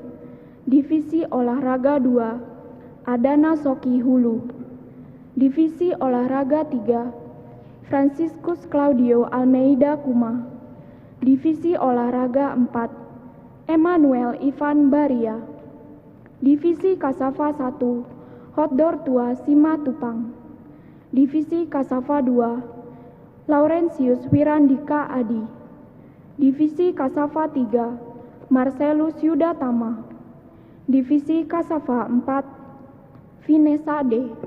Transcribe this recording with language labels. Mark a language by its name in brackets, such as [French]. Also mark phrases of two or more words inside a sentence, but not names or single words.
[Indonesian] Divisi Olahraga 2, Adana Soki Hulu. Divisi Olahraga 3, Franciscus Claudio Almeida Kuma. Divisi Olahraga 4, Emmanuel Ivan Baria. Divisi Kasava 1, Hotdor Tua Sima Tupang. Divisi Kasava 2, Laurentius Wirandika Adi. Divisi Kasava 3, Marcelus Yuda Tama. Divisi Kasava 4, Vinesa D.